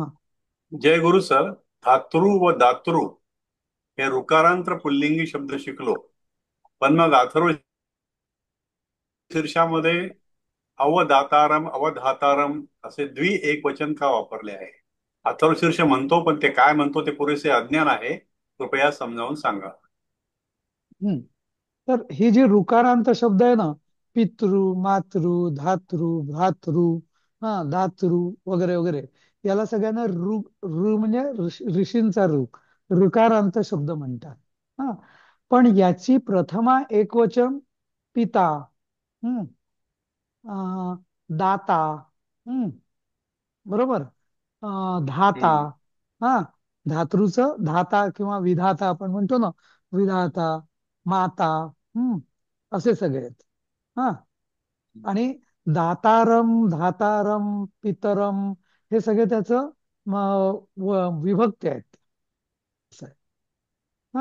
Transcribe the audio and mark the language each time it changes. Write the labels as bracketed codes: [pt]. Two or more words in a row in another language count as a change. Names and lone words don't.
[mr] जय गुरु सर, धातृ व दातृ हे ऋकारांत पुल्लिंगी शब्द शिकलो, पण मग अथर्व शीर्षामध्ये [sa] अवदातारम अवधातारम [mr] असे एक वचन का वापरले आहे? अथर्व शीर्ष म्हणतो, पण ते काय म्हणतो ते पुरेसे अज्ञान आहे, कृपया समजावून सांगा. हम्म. तर ही जी ऋकारांत शब्द आहे ना, पितृ, मातृ, धातृ, भ्रातृ, हा, दातृ वगैरे वगैरे, याला सगळ्यांना ऋ म्हणजे ऋषींचा ऋकारांत शब्द म्हणतात. हा. पण याची प्रथमा एकवचन पिता, हम्म, दाता, हम्म, बरोबर, धाता, हम्म. हा, धातृचं धाता किंवा विधाता आपण म्हणतो ना, विधाता, माता, हम्म, असे सगळे आहेत. हा. आणि [sa] दातारम, धातारम, पितरम [mr] हे सगळे त्याचं विभक्ती आहेत. असं आहे. हा.